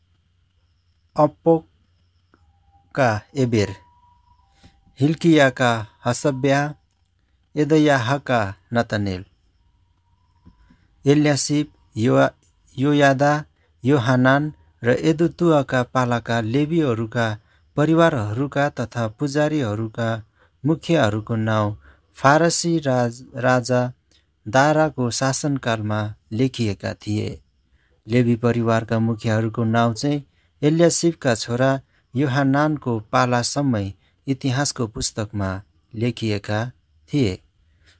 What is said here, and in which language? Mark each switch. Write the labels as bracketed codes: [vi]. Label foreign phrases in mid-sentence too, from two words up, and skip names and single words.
[ne] अप्पोका एबेर, हिल्कियाका हसब्या, यदायाहका नतनेल, एल्यासिब, योयादा, योहानान र यदुतुआका पालाका लेवीहरूका परिवारहरूका तथा पुजारीहरूका मुखियाहरूको नाउँ फारसी राजा दाराको शासनकालमा लेखिएका थिए। लेवी परिवारका मुखियाहरूको नाउँ चाहिँ एल्यासिबका छोरा योहानानको पालासम्मै इतिहासको पुस्तकमा लेखिएका थिए।